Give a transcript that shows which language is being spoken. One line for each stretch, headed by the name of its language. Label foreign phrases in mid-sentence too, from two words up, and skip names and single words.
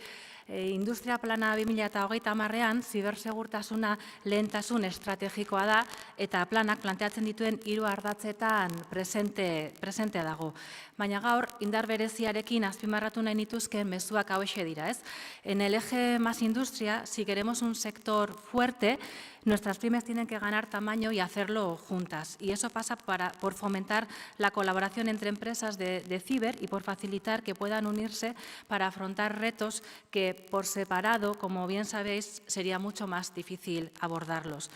Basque: Industria plana 2030ean zibersegurtasuna lehentasun estrategikoa da eta planak planteatzen dituen 3 ardatzetan presente dago. Baina gaur, indar bereziarekin azpimarratu nahi nituzke mezuak hauexe dira, ez?
Spanish: En el eje más industria, si queremos un sector fuerte, nuestras pymes tienen que ganar tamaño y hacerlo juntas. Y eso pasa por fomentar la colaboración entre empresas de ciber y por facilitar que puedan unirse para afrontar retos que por separado, como bien sabéis, sería mucho más difícil abordarlos.